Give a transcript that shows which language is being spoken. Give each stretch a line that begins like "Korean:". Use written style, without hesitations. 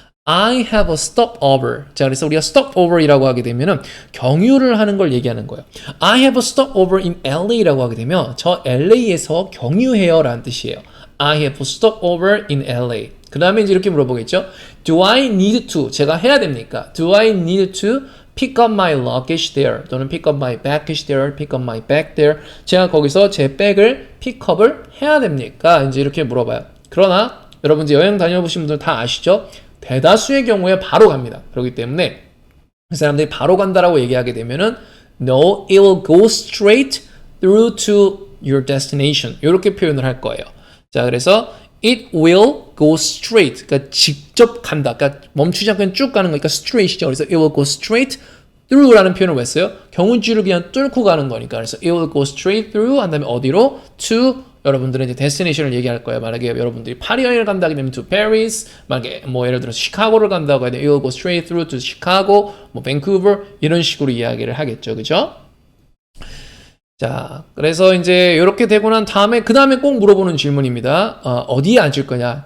English: I have a stopover.
Korean: 자, 그래서 우리가 stopover이라고 하게 되면은 경유를 하는 걸 얘기하는 거예요.
English: I have a stopover in LA
Korean: 라고 하게 되면 저 LA에서 경유해요 라는 뜻이에요.
English: I have a stopover in LA.
Korean: 그 다음에 이제 이렇게 물어보겠죠.
English: Do I need to?
Korean: 제가 해야 됩니까?
English: Do I need to pick up my luggage there 또는 pick up my baggage there, pick up my bag there.
Korean: 제가 거기서 제 백을 픽업을 해야 됩니까? 이제 이렇게 물어봐요. 그러나 여러분 이제 여행 다녀보신 분들 다 아시죠? 대다수의 경우에 바로 갑니다. 그렇기 때문에 그 사람들이 바로 간다라고 얘기하게 되면은
English: No, it will go straight through to your destination.
Korean: 이렇게 표현을 할 거예요. 자, 그래서
English: It will go straight.
Korean: 그러니까 직접 간다. 그러니까 멈추지 않고 그냥 쭉 가는 거니까 straight이죠. 그래서
English: it will go straight through
Korean: 라는 표현을 왜 써요? 경운줄을 그냥 뚫고 가는 거니까.
English: 그래서 it will go straight through
Korean: 한 다음에 어디로? to 여러분들은 이제 destination을 얘기할 거예요. 만약에 여러분들이 파리 여행을 간다고 하면 to Paris, 만약에 뭐 예를 들어서 시카고를 간다고 하면
English: it will go straight through to Chicago,
Korean: 뭐 Vancouver 이런 식으로 이야기를 하겠죠. 그죠? 자, 그래서 이제 이렇게 되고 난 다음에 그 다음에 꼭 물어보는 질문입니다. 어디에 앉을 거냐?